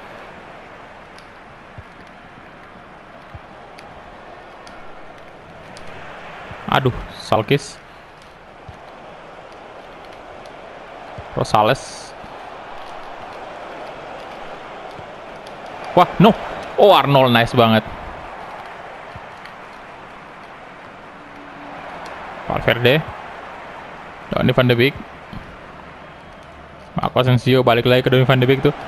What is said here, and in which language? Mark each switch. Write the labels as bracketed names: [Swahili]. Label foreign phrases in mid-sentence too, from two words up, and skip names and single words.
[Indonesian] Aduh, Salkis. Rosales. Wah, no. Oh, Arnold nice banget. Valverde. Donny van de Beek. Marco Asensio balik lagi ke Donny van de Beek tuh.